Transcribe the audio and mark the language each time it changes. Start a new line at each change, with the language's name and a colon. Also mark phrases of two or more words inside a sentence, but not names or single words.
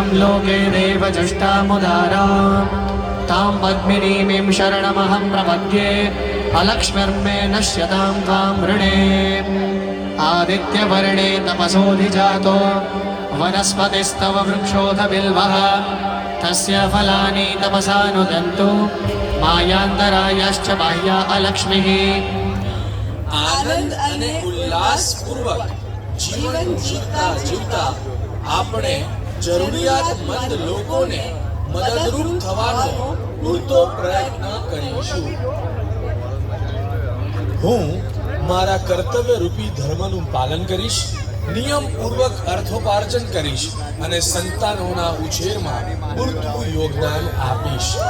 Sanskrit: लोके देवजष्टामुदारां तां पद्मिनीमीं शरणमहं प्रपद्ये अलक्ष्मीर्मे नश्यतां त्वां वृणे आदित्यवर्णे तपसोऽधिजातो वनस्पतिस्तव वृक्षोऽथ बिल्वः तस्य फलानि तपसानुदन्तु मायान्तरायाश्च बाह्या अलक्ष्मीः.
Gujarati: આનંદ અને ઉલ્લાસ પૂર્વક જીવન જીવતા જીવતા આપણે જરૂરિયાતમંદ લોકોને મદદરૂપ થવાનો પૂરતો પ્રયત્ન કરીશું. હું મારા કર્તવ્ય રૂપી ધર્મનું પાલન કરીશ, નિયમપૂર્વક અર્થોપાર્જન કરીશ અને સંતાનોના ઉછેરમાં પૂરતું યોગદાન આપીશ.